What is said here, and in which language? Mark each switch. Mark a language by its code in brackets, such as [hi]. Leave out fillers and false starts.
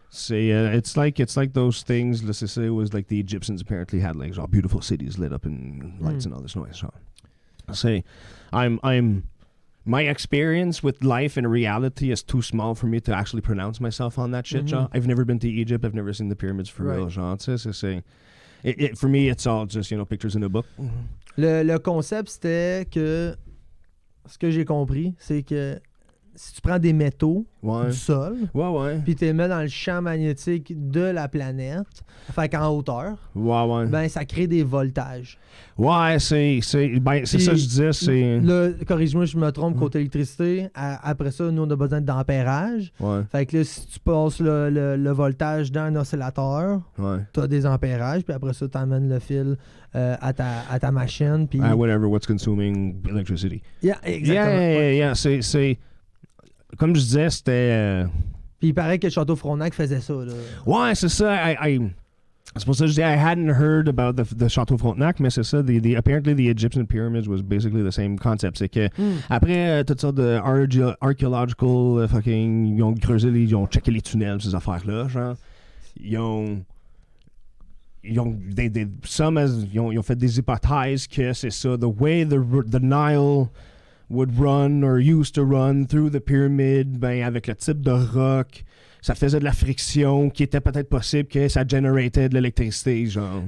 [en] It's like those things, let's say it was like the Egyptians apparently had like all beautiful cities lit up in lights and all this noise. So, my experience with life and reality is too small for me to actually pronounce myself on that shit, genre. I've never been to Egypt. I've never seen the pyramids for real, genre. For me, it's all just, pictures in a book. [fr] Le concept, c'était que, ce que j'ai compris, c'est que si tu prends des métaux Ouais. du sol, Ouais. puis tu les mets dans le champ magnétique de la planète, fait qu'en hauteur, Ouais. ben ça crée des voltages. Ouais, c'est ça que je disais, c'est... Là, corrige-moi, je me trompe, côté électricité, après ça, nous, on a besoin d'ampérage. Ouais. Fait que là, si tu passes le voltage dans un oscillateur, tu as des ampérages, puis après ça, tu amènes le fil à ta machine. Puis... [en] whatever, what's consuming electricity. Yeah, [fr] exactement. [en] Yeah. [fr] C'est... Comme je disais, c'était... Puis il paraît que le château Frontenac faisait ça. Là. Ouais, c'est ça. C'est pour ça que je dis [en] I hadn't heard about the Château Frontenac, [fr] mais c'est ça. [en] Apparently, the Egyptian pyramids was basically the same concept. [fr] C'est que après toutes sortes de [en] archaeological fucking, [fr] ils ont creusé, ils ont checké les tunnels, ces affaires-là, genre. Ils ont fait des hypothèses que c'est ça. [en] The way the Nile would run or used to run through the pyramid, [fr] ben avec le type de roc, ça faisait de la friction qui était peut-être possible que ça générait de l'électricité, genre.